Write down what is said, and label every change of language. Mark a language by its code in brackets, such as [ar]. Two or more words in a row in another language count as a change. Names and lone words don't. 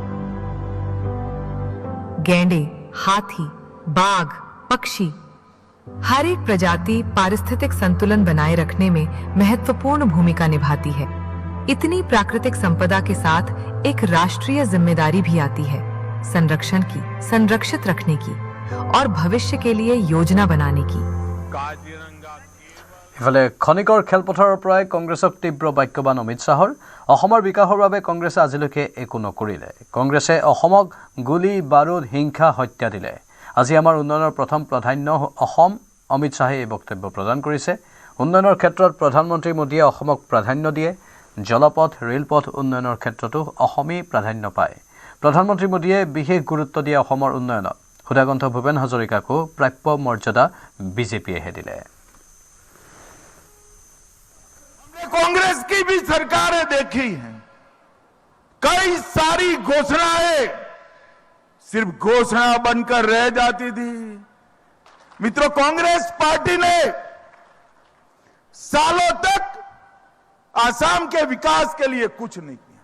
[hi] गैंडे, हाथी, बाघ, पक्षी, हर एक प्रजाति पारिस्थितिक संतुलन बनाए रखने में महत्वपूर्ण भूमिका निभाती है। इतनी प्राकृतिक संपदा के साथ एक राष्ट्रीय जिम्मेदारी भी आती है, संरक्षण की, संरक्षित रखने की और भविष्य के लिए योजना बनाने की। [as] ইফালে খনিকৰ খেলপথাৰৰ পৰাই কংগ্ৰেছক তীব্ৰ বাক্যবান অমিত শ্বাহৰ অসমৰ বিকাশৰ বাবে কংগ্ৰেছে আজিলৈকে একো নকৰিলে। কংগ্ৰেছে অসমক গুলী বাৰুদ হিংসা হত্যা দিলে। আজি আমাৰ উন্নয়নৰ প্ৰথম প্ৰাধান্য অসম, অমিত শ্বাহে এই বক্তব্য প্ৰদান কৰিছে। উন্নয়নৰ ক্ষেত্ৰত প্ৰধানমন্ত্ৰী মোদীয়ে অসমক প্ৰাধান্য দিয়ে। জলপথ, ৰেলপথ উন্নয়নৰ ক্ষেত্ৰতো অসমেই প্ৰাধান্য পায়। প্ৰধানমন্ত্ৰী মোদীয়ে বিশেষ গুৰুত্ব দিয়ে অসমৰ উন্নয়নত। সুধাকণ্ঠ ভূপেন হাজৰিকাকো প্ৰাপ্য মৰ্যাদা বিজেপিয়েহে দিলে। [hi] कांग्रेस की भी सरकारें देखी हैं, कई सारी घोषणाएं सिर्फ घोषणा बनकर रह जाती थी। मित्रों, कांग्रेस पार्टी ने सालों तक आसाम के विकास के लिए कुछ नहीं किया।